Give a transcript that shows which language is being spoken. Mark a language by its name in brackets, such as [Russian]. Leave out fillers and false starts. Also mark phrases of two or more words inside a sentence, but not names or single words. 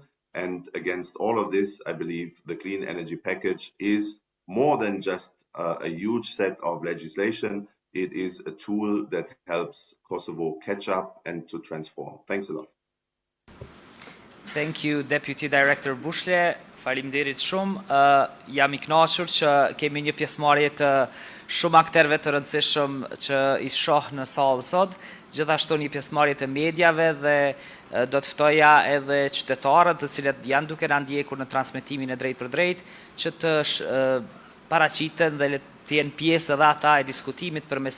[English] And against all of this, I believe the clean energy package is more than just a huge set of legislation. It is a tool that helps Kosovo catch up and to transform. Thanks a lot. Thank you, Deputy Director Bushle. [Albanian] Faleminderit shumë. Jam I kënaqur që kemi një pjesëmarrje të shumë aktorëve të rëndësishëm që I shoh në sallë sot, gjithashtu një pjesëmarrje të mediave dhe do të ftoja edhe qytetarët të cilët janë duke na ndjekur në transmetimin e drejtë për drejtë që të paraqiten dhe të jenë pjesë edhe ata e diskutimit përmes